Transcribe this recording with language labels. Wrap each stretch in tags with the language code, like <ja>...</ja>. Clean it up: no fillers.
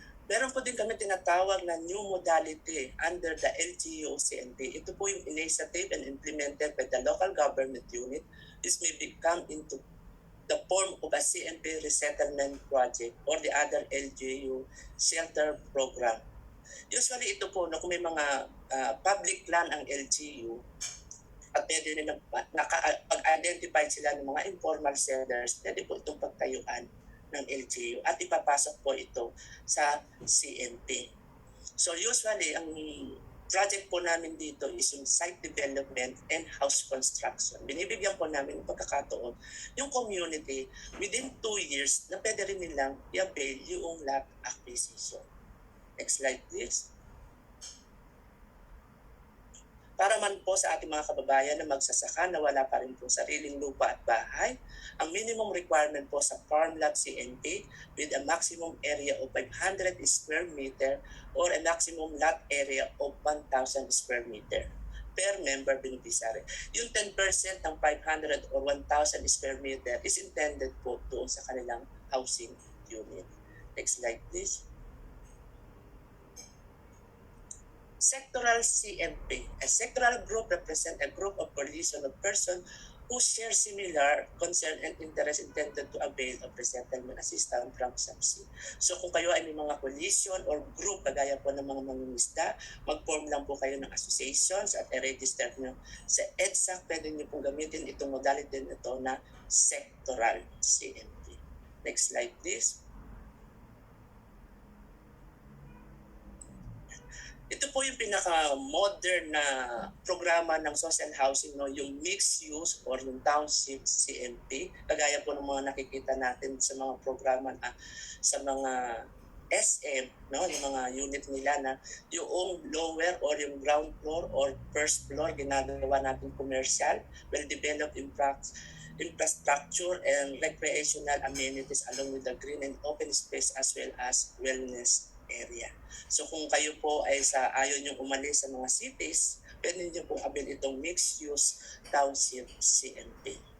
<tl>Meron po din kami tinatawag na</tl> <en>new modality under the LGU-CNP.</en> <tl>Ito po yung</tl> <en>initiative and implemented by the local government unit. This may become into the form of a CNP resettlement project or the other LGU shelter program.</en> <tl>Usually ito po, kung may mga public land ang LGU, at pwede nila pag-identify sila ng mga informal settlers, pwede po itong pagtayuan ng LGU at ipapasok po ito sa CNP.</tl> <en>So usually,</en> <tl>ang project po namin dito</tl> <en>is yung site development and house construction.</en> <tl>Binibigyan po namin ng pagkakataon yung community within 2 years na pwede rin nilang i-avail yung lot acquisition.</tl> <en>Next slide please.</en> <tl>Para man po sa ating mga kababayan na magsasaka na wala pa rin po sariling lupa at bahay,</tl> <en>ang minimum requirement po sa farm lot CNP with a maximum area of 500 square meter or a maximum lot area of 1,000 square meter per member beneficiary. Yung 10% ng 500 or 1,000 square meter is intended po</en> <tl>doon sa kanilang</tl> <en>housing unit. Next slide please. Sectoral CMP. A sectoral group represents a group of coalition of persons who share similar concern and interest intended to avail of resettlement assistance from SAMC.</en> <tl>So kung kayo ay may mga coalition or group, kagaya po ng mga mangingisda, mag-form lang po kayo ng associations at i-register nyo sa EDSA. Pwede nyo pong gamitin itong modality nito na sectoral CMP.</tl> <en>Next slide please.</en> <tl>Ito po yung pinaka-modern na programa ng social housing, no? Yung mixed use or yung township CMP. Kagaya po ng mga nakikita natin sa mga programa sa mga SM, no? Yung mga unit nila na yung lower or yung ground floor or first floor ginagawa natin commercial,</tl> <en>well-developed infrastructure and recreational amenities along with the green and open space as well as wellness area.</en> <tl>So kung kayo po ay ayaw nyo umalis sa mga cities, pwede nyo pong avail itong mixed-use township CMP.</tl>